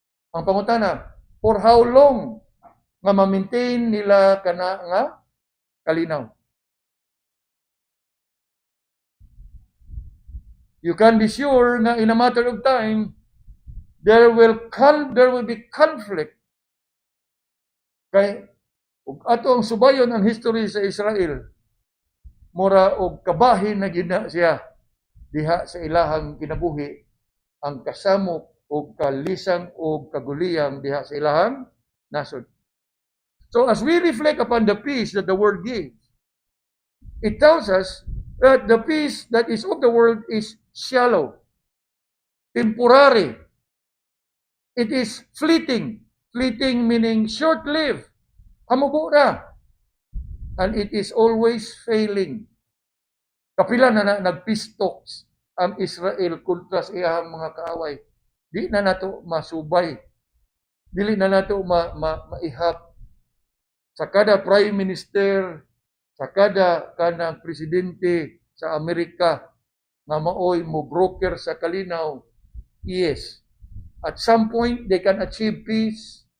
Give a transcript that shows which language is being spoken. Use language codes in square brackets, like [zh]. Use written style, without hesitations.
[ceb] Ang pangutana, [en] for how long [ceb] nga ma-maintain nila kana nga kalinaw? [en] You can be sure na in a matter of time, there will be conflict. [ceb] Kay ug ato ang subayon ang history sa Israel, mura og kabahin na gina siya diha sa ilahang kinabuhi ang kasamok o kalisang o kaguliyang diha sa ilahang nasod. [en] So as we reflect upon the peace that the world gives, it tells us that the peace that is of the world is shallow, temporary. It is fleeting. Fleeting meaning short-lived. [ceb] Hamubo na. [en] And it is always failing. [ceb] Kapila na nag-peace talks ang Israel kontra sa iyang mga kaaway. Di na nato masubay. Dili na nato maihap. Sa kada prime minister, sa kada kanang presidente sa Amerika nga maoy mo broker sa kalinaw, yes. [en] At some point, they can achieve peace.